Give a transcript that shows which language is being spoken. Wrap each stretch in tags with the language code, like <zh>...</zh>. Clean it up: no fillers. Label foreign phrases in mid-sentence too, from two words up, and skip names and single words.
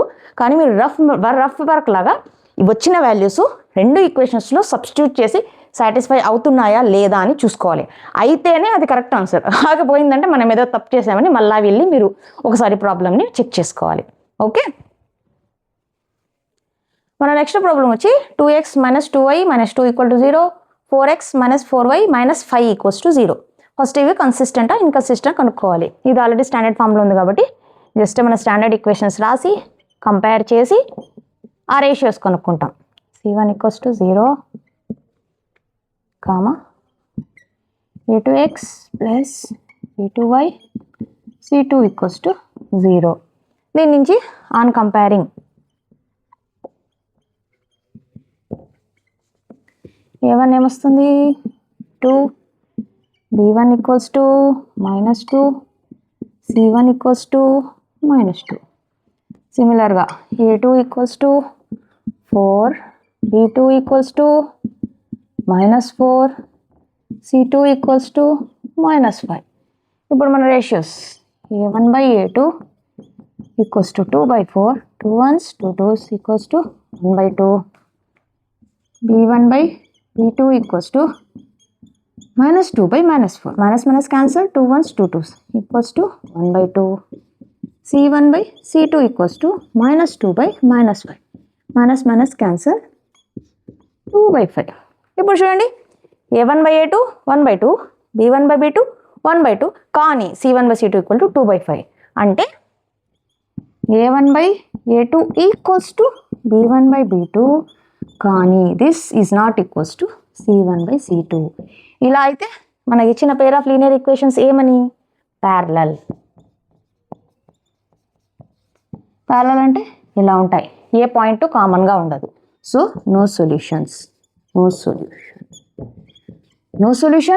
<te>కానీ మీరు</te> <en>rough work</en> <te>లాగా వచ్చిన వాల్యూస్ 2 ఈక్వేషన్స్లో సబ్స్టిట్యూట్ చేసి సాటిస్ఫై అవుతున్నాయా లేదా అని చూసుకోవాలి. అయితేనే అది కరెక్ట్ ఆన్సర్. కాకపోయిందంటే మనం ఏదో తప్పు చేసామని మళ్ళీ వెళ్ళి మీరు ఒకసారి ప్రాబ్లమ్ని చెక్ చేసుకోవాలి. ఓకే, మన</te> <en>next problem</en> <te>వచ్చి 2x - 2y - 2 = 0, 4x - 4y - 5 = 0. ఫస్ట్ ఇవి కన్సిస్టెంటా ఇన్కన్సిస్టెంట్ కనుక్కోవాలి. ఇది</te> <en>already standard form</en> <te>ఉంది కాబట్టి జస్ట్ మన</te> <en>standard equations</en> <te>రాసి కంపేర్ చేసి ఆ రేషియోస్ కనుక్కుంటాం. c1 = 0, a2x + b2y, c2 = 0. దీని నుంచి</te> <en>on comparing</en> <te>a1 ఏమొస్తుంది 2, b1 = -2, c1 = -2. సిమిలర్గా a2 = 4, b2 = -4, c2 = -5. ఇప్పుడు మన రేషియోస్ a1/a2 = 2/4, 2 1s 2 2s = 1/2, b1/b2 = -2/-4,</te> <en>minus cancel,</en> <te>2 1s 2 2s = 1/2, c1/c2 = -2/-5,</te> <en>minus cancel,</en> <te>2/5. ఇప్పుడు చూడండి a1/a2 1/2, b1/b2 1/2, కానీ c1/c2 = 2/5. అంటే a1/a2 = b1/b2, కానీ</te> <en>this is not equals to</en> <te>c1/c2. ఇలా అయితే మనకి ఇచ్చిన</te> <en>pair of linear equations</en> <te>ఏమని ప్యారలల్. ప్యారలల్ అంటే ఇలా ఉంటాయి, ఏ పాయింట్ కామన్గా ఉండదు.</te> <en>so no solutions, no solution.</en>